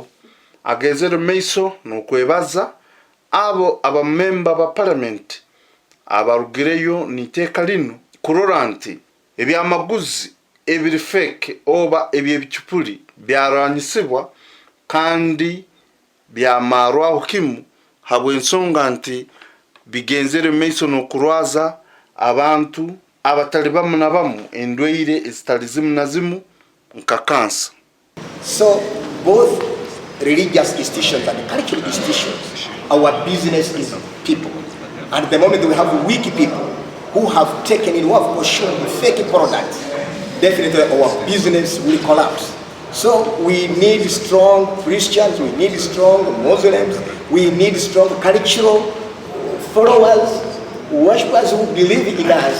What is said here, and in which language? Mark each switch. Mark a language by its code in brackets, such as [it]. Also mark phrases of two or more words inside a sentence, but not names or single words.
[ttj] agezere meiso n'okwebaza abo abamemba ba parliament abarugireyo niteka lino kurora nti ebyamaguzi ebiri fake oba ebyebicupuli byaranyisibwa kandi byamarwaho kimu habwe ensonga nti bigenzere meiso n'okurwaza abantu abatali bamu na bamu endweire ezitali zimu na zimu nka kansa. [en] So both religious institutions and cultural institutions, our business is people. And at the moment we have weak people who have taken in, who have consumed fake products, definitely our business will collapse. So we need strong Christians, we need strong Muslims, we need strong cultural followers, worshippers who believe in us.